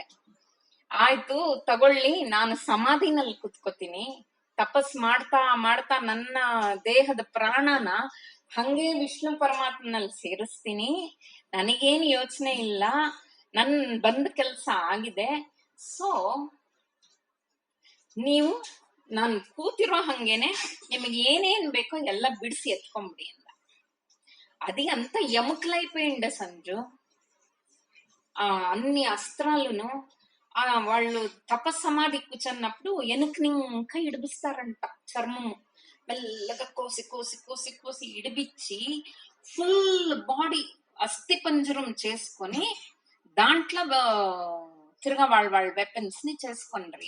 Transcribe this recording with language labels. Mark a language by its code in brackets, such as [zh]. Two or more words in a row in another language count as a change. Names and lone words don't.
[kn] ಆಯ್ತು ತಗೊಳ್ಳಿ, ನಾನು ಸಮಾಧಿನಲ್ಲಿ ಕುತ್ಕೋತೀನಿ, ತಪಸ್ ಮಾಡ್ತಾ ಮಾಡ್ತಾ ನನ್ನ ದೇಹದ ಪ್ರಾಣನ ಹಂಗೆ ವಿಷ್ಣು ಪರಮಾತ್ಮನಲ್ಲಿ ಸೇರಿಸ್ತೀನಿ, ನನಗೇನು ಯೋಚನೆ ಇಲ್ಲ, ನನ್ ಬಂದ ಕೆಲ್ಸ ಆಗಿದೆ. ಸೊ ನೀವು ನಾನು ಕೂತಿರೋ ಹಂಗೇನೆ ನಿಮಗೆ ಏನೇನ್ ಬೇಕೋ ಎಲ್ಲ ಬಿಡಿಸಿ ಎತ್ಕೊಂಡ್ಬಿಡಿ ಅಂದ. [te] అది అంత ఎముకలైపోయిండే సంజు. అన్ని అస్త్రాలను వాళ్ళు తపస్సమాధి కూర్చున్నప్పుడు వెనుకని ఇంకా ఇడిపిస్తారంట. చర్మము మెల్లగా కోసి కోసి కోసి కోసి ఇడిపించి [en] full body [te] అస్థి పంజరం చేసుకొని దాంట్లో తిరగ వాళ్ళ వెపన్స్ ని చేసుకుండ్రి.